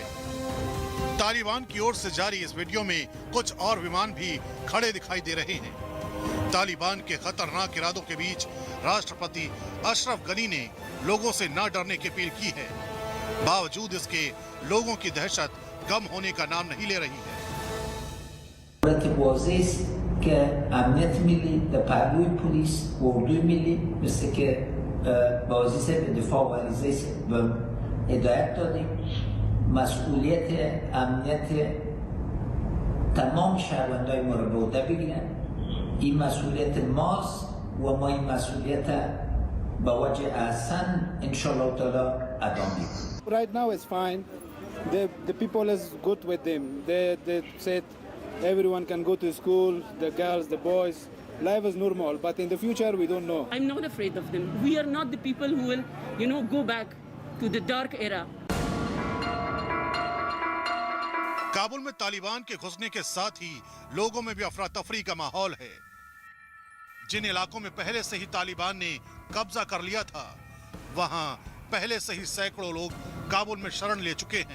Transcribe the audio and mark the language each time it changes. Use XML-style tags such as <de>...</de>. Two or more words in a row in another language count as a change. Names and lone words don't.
<hi>तालिबान की ओर से जारी इस वीडियो में कुछ और विमान भी खड़े दिखाई दे रहे हैं। तालिबान के खतरनाक इरादों के बीच राष्ट्रपति अशरफ गनी ने लोगों से न डरने की अपील की है। बावजूद इसके लोगों की दहशत कम होने का नाम नहीं ले रही है।</hi> <fa>که امنیت ملی در پهلوی پلیس و اردوی ملی مثل که بازی به دفاع و عریضه به هدایت دادیم مسئولیت امنیت تمام شهروندای ما رو به عهده بگیرن. این مسئولیت ماست و ما این مسئولیت با وجه احسن انشالله تعالی ادا میکنیم.</fa> <en>Right now it's fine. The people is good with them. They said everyone can go to school, the girls, the boys. Life is normal, but in the future we don't know. I'm not afraid of them. We are not the people who will, go back to the dark era.</en> <hi>काबुल में तालिबान के घुसने के साथ ही लोगों में भी अफरा तफरी का माहौल है। जिन इलाकों में पहले से ही तालिबान ने कब्जा कर लिया था, वहां पहले से ही सैकड़ों लोग काबुल में शरण ले चुके हैं।</hi>